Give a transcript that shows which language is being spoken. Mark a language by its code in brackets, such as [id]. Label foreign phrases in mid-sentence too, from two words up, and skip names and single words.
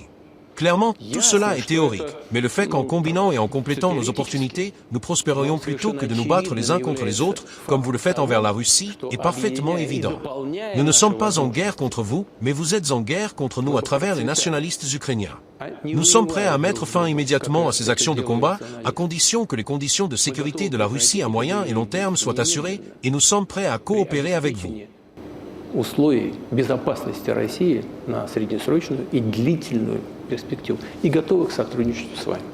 [fr] Clairement, tout cela est théorique, mais le fait qu'en combinant et en complétant nos opportunités, nous prospérions plutôt que de nous battre les uns contre les autres, comme vous le faites envers la Russie, est parfaitement évident. Nous ne sommes pas en guerre contre vous, mais vous êtes en guerre contre nous à travers les nationalistes ukrainiens. Nous sommes prêts à mettre fin immédiatement à ces actions de combat, à condition que les conditions de sécurité de la Russie à moyen et long terme soient assurées, et nous sommes prêts à coopérer avec vous. [ru] Условий безопасности России на среднесрочную и длительную перспективу и готовы к сотрудничеству с вами.